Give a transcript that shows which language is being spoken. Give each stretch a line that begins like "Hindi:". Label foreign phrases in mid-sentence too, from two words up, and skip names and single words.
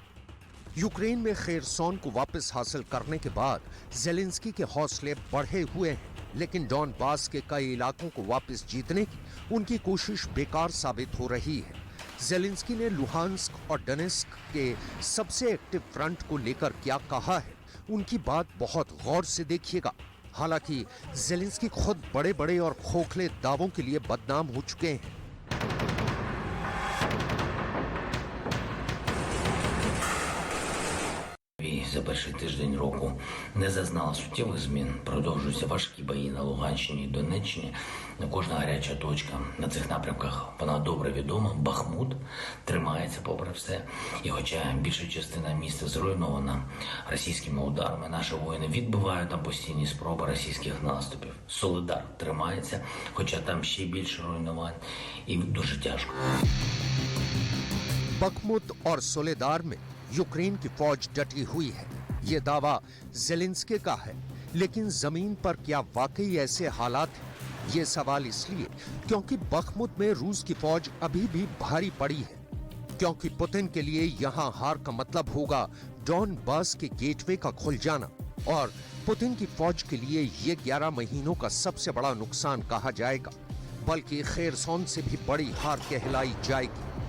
Hindi: यूक्रेन में खेरसोन को वापस हासिल करने के बाद जेलेंस्की के हौसले बढ़े हुए हैं, लेकिन डॉनबास के कई इलाकों को वापस जीतने की उनकी कोशिश बेकार साबित हो रही है। जेलेंस्की ने लुहांस्क और डोनेस्क के सबसे
English: active front
Hindi: को लेकर क्या कहा है, उनकी बात बहुत गौर से देखिएगा। हालांकि जेलेंस्की खुद बड़े बड़े और खोखले दावों के लिए बदनाम हो चुके हैं।
Ukrainian: За перший тиждень року не зазнала суттєвих змін. Продовжуються важкі бої на Луганщині і Донеччині. Кожна гаряча точка на цих напрямках, вона добре відома. Бахмут тримається попри все. І хоча більша частина міста зруйнована російськими ударами, наші воїни відбивають там постійні спроби російських наступів. Солидар тримається, хоча там ще більше руйнувань і дуже тяжко.
Hindi: बखमुत और सोलेदार में यूक्रेन की फौज डटी हुई है, ये दावा जेलेंस्की का है, लेकिन जमीन पर क्या वाकई ऐसे हालात हैं? ये सवाल इसलिए क्योंकि बखमुत में रूस की फौज अभी भी भारी पड़ी है, क्योंकि पुतिन के लिए यहां हार का मतलब होगा डॉनबास के गेटवे का खुल जाना, और पुतिन की फौज के लिए ये 11 महीनों का सबसे बड़ा नुकसान कहा जाएगा, बल्कि खेरसोन से भी बड़ी हार कहलाई जाएगी।